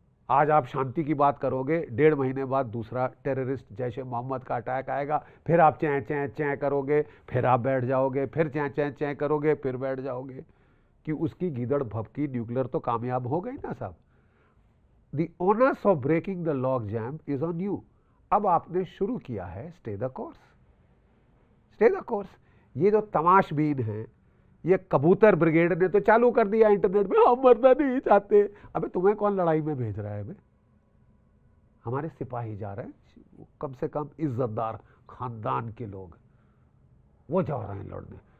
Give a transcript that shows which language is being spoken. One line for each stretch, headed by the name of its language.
Hindi: आज आप शांति की बात करोगे, 1.5 महीने बाद दूसरा टेररिस्ट जैश ए मोहम्मद का अटैक आएगा, फिर आप चैं चैं चैं करोगे, फिर आप बैठ जाओगे, फिर चैं चैं चैं करोगे, फिर बैठ जाओगे। कि उसकी गीदड़ भपकी न्यूक्लियर तो कामयाब हो गई ना साहब।
English: The onus of breaking the log jam is on you.
Hindi: अब आपने शुरू किया है,
English: Stay the course, stay the course.
Hindi: ये जो तमाशबीन है, ये कबूतर ब्रिगेड ने तो चालू कर दिया इंटरनेट में, हम मरना नहीं चाहते। अबे तुम्हें कौन लड़ाई में भेज रहा है? बे हमारे सिपाही जा रहे हैं, कम से कम इज्जतदार खानदान के लोग, वो जा रहे हैं लड़ने।